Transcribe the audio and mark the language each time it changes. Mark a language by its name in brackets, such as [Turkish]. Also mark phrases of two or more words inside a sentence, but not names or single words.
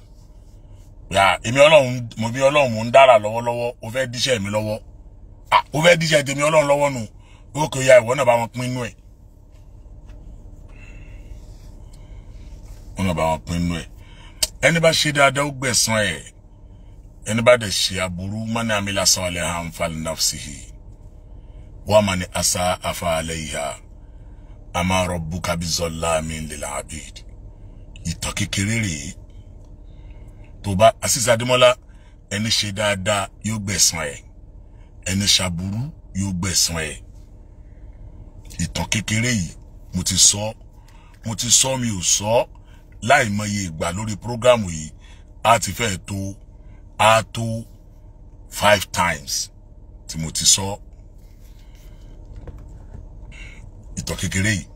[Yoruba] yà èmi ọlọ́run mò ń dára lọ́wọ́lọ́wọ́ ó fẹ́ díṣẹ́ mi lọ́wọ́ ó fẹ́ díṣẹ́ tèmi ọlọ́run lọ́wọ́ nù ó kò ya ìwọ náà bá wọn pín inú ẹ̀. wọ́n náà bá wọn pín inú ẹ̀ ẹni bá ṣe dáadáa ó gbẹ̀san ẹ̀ ẹni bá dẹ̀ ṣe aburú [Arabic] من عمل صالحا فلنفسه ومن أساء فعليها وما ربك بظلام للعبيد. [Yoruba] ìtàn kékeré rèé tó bá Azeez Adémọ́lá ẹni ṣe dáadáa yóò gbẹ̀san ẹ̀ ẹni ṣaburú yóò gbẹ̀san ẹ̀. ìtàn kékeré yìí mo ti sọ mi ò sọ láìmọye ìgbà lórí prógámù yìí á ti fẹ́ tó á tó 5 times tí mo ti sọ ìtọ̀ kékeré yìí.